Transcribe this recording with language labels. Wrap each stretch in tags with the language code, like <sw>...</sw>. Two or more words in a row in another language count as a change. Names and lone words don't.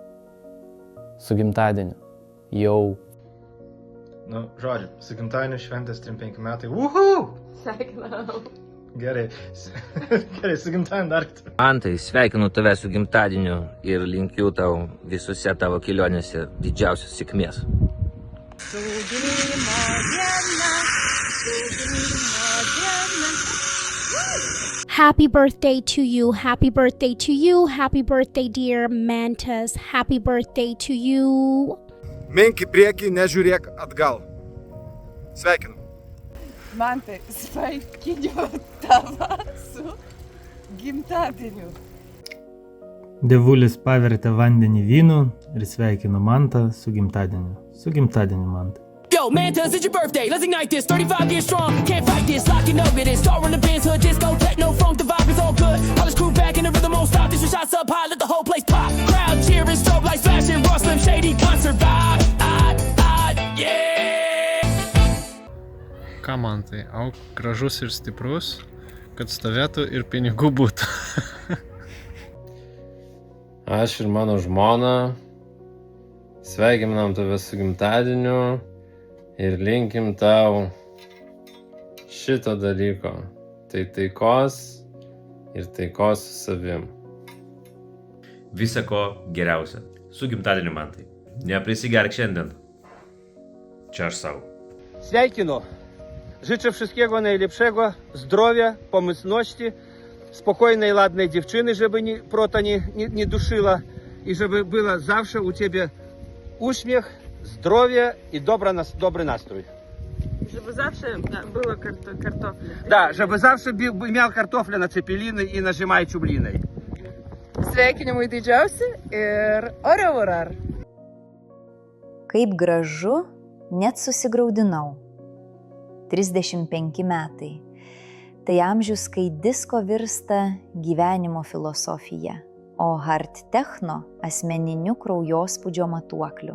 <lt>Su gimtadieniu. Jau. Nu, žodžiu, su gimtadieniu šventės 35 metai. Uhu! Sveikinam. Gerai. Gerai, su gimtadieniu dar kartą. Mantai, sveikinu tave su gimtadieniu ir linkiu tau visose tavo kelionėse didžiausios sėkmės.</lt> <en>Happy birthday to you, happy birthday to you, happy birthday dear Mantas, happy birthday to you.</en> <lt>Mink į priekį, nežiūrėk atgal. Sveikinu. Mantai, sveikinu tave su gimtadieniu. Dievulis pavertė vandenį vynu ir sveikinu Mantą su gimtadieniu. Su gimtadieniu, Mantai.</lt> <en>Yo, Mantas, it's your birthday. Let's ignite this. 35 years strong. Can't fight this. Lock and over this. Star on the Benz hood. Disco, techno, funk. The vibe is all good. All this crew back and the rhythm won't stop. This shots up high. Let the whole place pop. Crowd cheering. Strobe lights flashing. Raw Slim Shady concert vibe. Yeah.</en> <lt>Ką Mantai, auk gražus ir stiprus, kad stovėtų ir pinigų būtų. Aš ir mano žmona sveikinam tave su gimtadieniu ir linkim tau šito dalyko. Tai taikos ir taikos su savim. Visa ko geriausia. Su gimtadieniu, Mantai. Neprisigerk šiandien. Čia aš savo. Свяйкину.</lt> <pl>Życzę wszystkiego najlepszego, zdrowia, pomyślności, spokojnej, ładnej dziewczyny, żeby prota nie duszyła i żeby było zawsze u ciebie uśmiech, zdrowie i dobry nastrój. Żeby zawsze było kartofle. Да, żeby zawsze miał kartofle na cepeliny i na Жемайчублиной.</pl> <lt>Sveikinimai didžiausi ir orevurar. Kaip gražu, net susigraudinau. 35 metai. Tai amžius, kai disko virsta gyvenimo filosofija, o hard techno asmeniniu kraujospūdžio matuokliu.</lt>